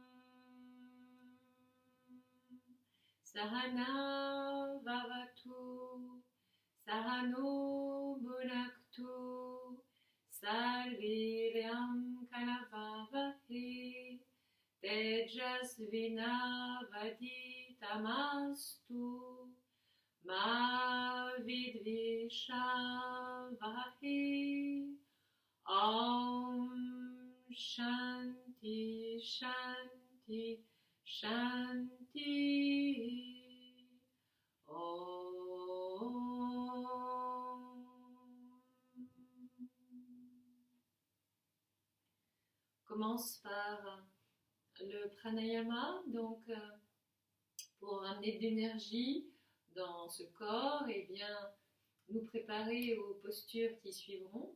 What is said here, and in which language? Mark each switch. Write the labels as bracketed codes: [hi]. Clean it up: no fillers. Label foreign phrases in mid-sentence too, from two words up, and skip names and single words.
[sa] सह नाववतु, सह नौ भुनक्तु, सह वीर्यं करवावहै, तेजस्वि नावधीतमस्तु, मा विद्विषावहै. ॐ शान्ति शान्ति शान्ति. [fr] On commence par le pranayama, donc pour amener de l'énergie dans ce corps et bien nous préparer aux postures qui suivront.